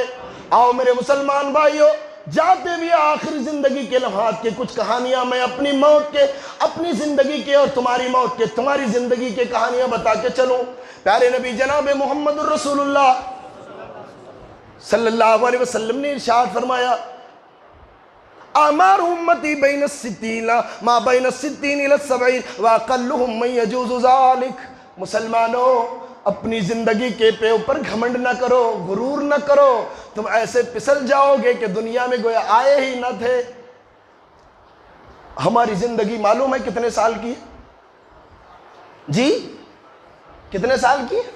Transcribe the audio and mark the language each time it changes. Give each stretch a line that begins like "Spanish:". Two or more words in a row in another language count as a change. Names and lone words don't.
Urdu: آؤ میرے مسلمان بھائیوں، جاتے بھی آخری زندگی کے لمحات کے کچھ کہانیاں میں اپنی موت کے، اپنی زندگی کے اور تمہاری موت کے، تمہاری زندگی کے کہانیاں بتا کے چلوں۔ پیارے نبی جناب محمد الرسول اللہ
Arabic: صلی اللہ علیہ وسلم
Urdu: نے ارشاد فرمایا،
Arabic: اعمار امتی بین الستین ما بین الستین الی السبعین واقلہم من یجوز ذالک۔
Urdu: مسلمانوں، اپنی زندگی کے پہ اوپر گھمنڈ نہ کرو، غرور نہ کرو، تم ایسے پسل جاؤ گے کہ دنیا میں گویا آئے ہی نہ تھے۔ ہماری زندگی معلوم ہے کتنے سال کی ہے؟ جی کتنے سال کی ہے؟